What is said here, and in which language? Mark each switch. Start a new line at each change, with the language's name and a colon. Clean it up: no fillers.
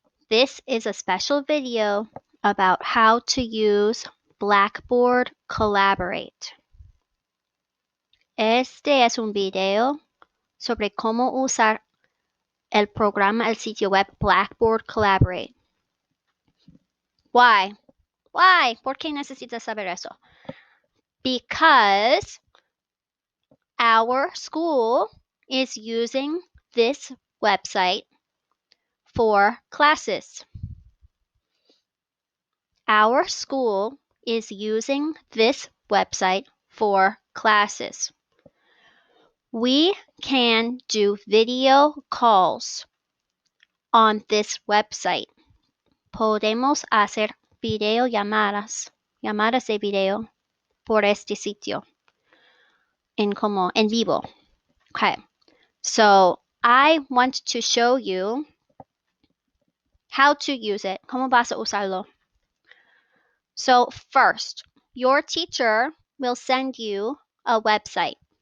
English: This is a special video about how to use Blackboard Collaborate.
Spanish: Este es un video sobre cómo usar el programa, el sitio web Blackboard Collaborate.
English: Why?
Spanish: ¿Por qué necesitas saber eso?
English: Because our school is using this website for classes. Our school is using this website for classes. We can do video calls on this website.
Spanish: Podemos hacer videollamadas, llamadas de video por este sitio en vivo.
English: Okay, so I want to show you how to use it.
Spanish: ¿Cómo vas a usarlo?
English: So first, your teacher will send you a website.